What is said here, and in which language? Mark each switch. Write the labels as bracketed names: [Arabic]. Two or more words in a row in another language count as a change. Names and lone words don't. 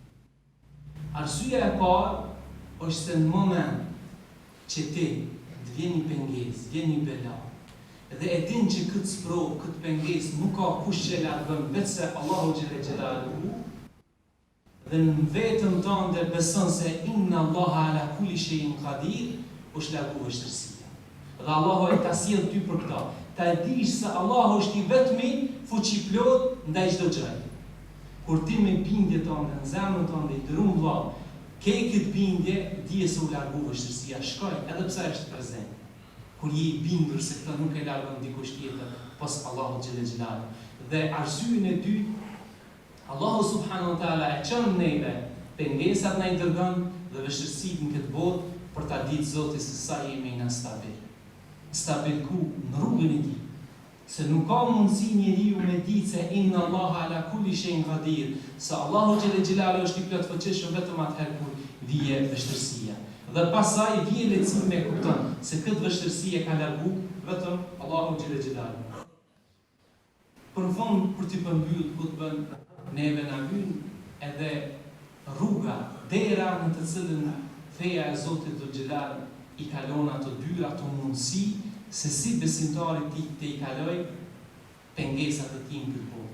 [Albanian] Arsyeja e parë është se në moment që ti të vjen një pengesë, vjen një bela, dhe e din që këtë sprovë, këtë pengesë nuk ka kush që e largon vetëse Allahu [Arabic] جل جلاله, [Albanian] dhe në vetën tënde beson se [Arabic] إن الله على كل شيء قدير, [Albanian] është largu vështirësia. Dhe Allahu e ta sjell ty për këtë. Ta e dish se Allahu është i vetmi fuqiplot ndaj çdo gjëje. Kur ti me bindje tënde në zemrën tënde i dërum vëlla, ke këtë bindje, dije se u largu vështirësia, shkoj edhe pse është prezent. Kur je i bindur se këtë nuk e largon dikush tjetër pas Allahut [Arabic] جل جلاله. [Albanian] Dhe arsyeja e dytë, Allahu [Arabic] سبحانه وتعالى [Albanian] e çon neve pengesat na i dërgon dhe vështirësitë në këtë botë për ta ditë Zoti se sa jemi na stabil. Stabil ku në rrugën e tij. Se nuk ka mundësi njeriu me ditë se [Arabic] إن الله على كل شيء قدير, [Albanian] se Allahu [Arabic] جل جلاله [Albanian] është i plotfuqishëm vetëm atëherë kur vije vështirësia. Dhe pasaj vije lehtësimi me kupton se këtë vështirësi e ka largu vetëm Allahu [Arabic] جل جلاله. [Albanian] Për fond, për t'i përmbyll hutbën, neve na hyn edhe rruga, dera në të cilën feja e Zotit [Arabic] ذو الجلال [Albanian] i kalon ato dyra, ato mundësi, se si besimtari ti të i kaloj pengesat e tij në këtë botë.